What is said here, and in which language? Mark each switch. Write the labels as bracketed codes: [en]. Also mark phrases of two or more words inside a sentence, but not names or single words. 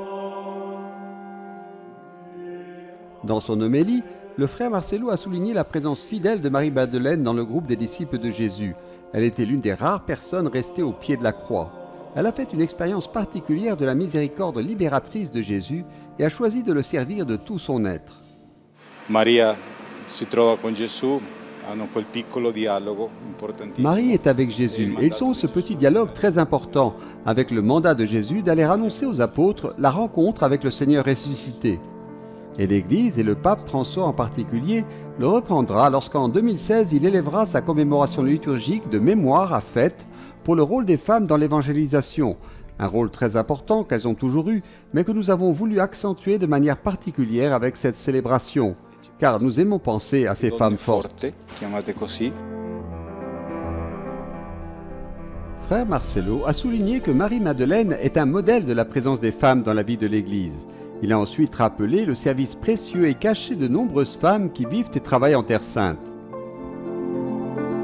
[fr] Dans son homélie, le frère Marcello a souligné la présence fidèle de Marie-Madeleine dans le groupe des disciples de Jésus. Elle était l'une des rares personnes restées au pied de la croix. Elle a fait une expérience particulière de la miséricorde libératrice de Jésus et a choisi de le servir de tout son être. [it] Maria si trova con Gesù, hanno quel piccolo dialogo importantissimo. [fr] Marie est avec Jésus et ils ont ce petit dialogue très important avec le mandat de Jésus d'aller annoncer aux apôtres la rencontre avec le Seigneur ressuscité. Et l'Église, et le pape François en particulier, le reprendra lorsqu'en 2016 il élèvera sa commémoration liturgique de mémoire à fête pour le rôle des femmes dans l'évangélisation, un rôle très important qu'elles ont toujours eu, mais que nous avons voulu accentuer de manière particulière avec cette célébration, car nous aimons penser à ces femmes fortes. [it] Chiamate così. [fr] Frère Marcello a souligné que Marie-Madeleine est un modèle de la présence des femmes dans la vie de l'Église. Il a ensuite rappelé le service précieux et caché de nombreuses femmes qui vivent et travaillent en Terre Sainte.